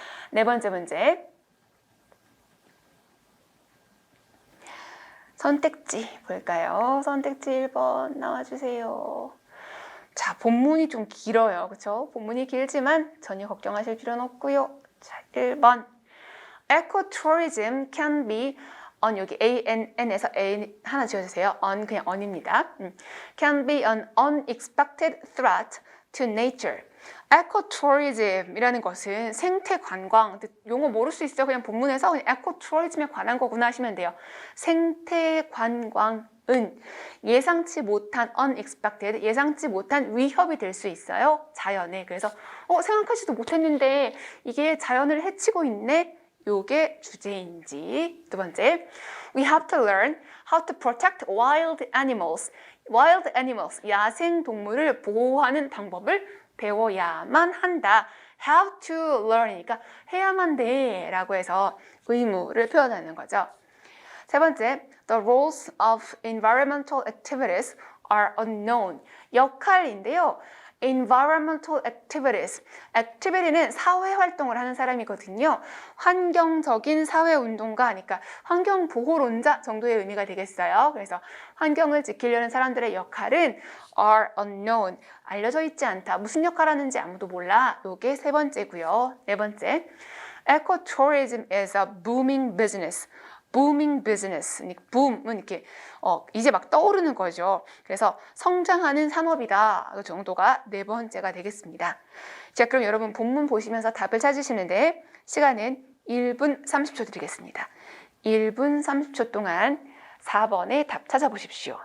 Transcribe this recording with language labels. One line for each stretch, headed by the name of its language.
Korean: 네 번째 문제. 선택지 볼까요? 선택지 1번 나와주세요. 자, 본문이 좀 길어요. 그렇죠? 본문이 길지만 전혀 걱정하실 필요는 없고요. 자, 1번.
English: Ecotourism can be on,
Korean: 여기 ANN에서 A 하나 지워주세요. on 그냥 on입니다.
English: Can be an unexpected threat to nature.
Korean: 에코투어리즘이라는 것은 생태 관광, 용어 모를 수 있어요. 그냥 본문에서 그냥 에코투어리즘에 관한 거구나 하시면 돼요. 생태 관광은 예상치 못한 unexpected, 예상치 못한 위협이 될 수 있어요. 자연에. 그래서 생각하지도 못했는데 이게 자연을 해치고 있네. 요게 주제인지. 두 번째,
English: we have to learn how to protect wild animals.
Korean: wild animals, 야생 동물을 보호하는 방법을 배워야만 한다. have to learn이니까 해야만 돼 라고 해서 의무를 표현하는 거죠. 세 번째,
English: the roles of environmental activities are unknown.
Korean: 역할인데요.
English: environmental activities.
Korean: activity는 사회활동을 하는 사람이거든요. 환경적인 사회운동가, 그러니까 환경보호론자 정도의 의미가 되겠어요. 그래서 환경을 지키려는 사람들의 역할은
English: are unknown.
Korean: 알려져 있지 않다. 무슨 역할 하는지 아무도 몰라. 요게 세 번째고요. 네 번째,
English: ecotourism is a booming business. booming business.
Korean: boom은 이렇게 이제 막 떠오르는 거죠. 그래서 성장하는 산업이다. 그 정도가 네 번째가 되겠습니다. 자, 그럼 여러분 본문 보시면서 답을 찾으시는데 시간은 1분 30초 드리겠습니다. 1분 30초 동안 4번의 답 찾아보십시오.